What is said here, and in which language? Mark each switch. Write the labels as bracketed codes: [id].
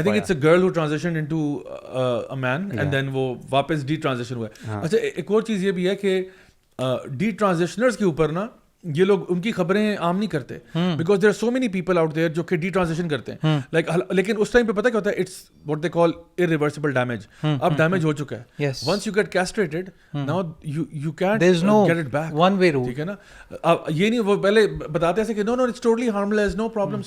[en] I think it's a girl who transition into a man and then [ur] وہ واپس D transition ہوا ہے. اچھا ایک اور چیز یہ بھی ہے کہ ڈی ٹرانزیشنرز کے اوپر نا یہ لوگ ان کی خبریں عام نہیں کرتے, [en] because there are so many people out there [ur] جو کہ ڈی ٹرانزیشن کرتے ہیں, لائک, لیکن اس ٹائم پہ پتہ کیا ہوتا ہے, [en] It's what they call irreversible damage. [ur] اب ڈیمیج ہو چکا ہے, [en] once you get castrated now you can't get it back. one way route, [ur] ٹھیک ہے نا. یہ نہیں, وہ pہلے بتاتے ایسے کہ [en] no it's totally harmless, no problem,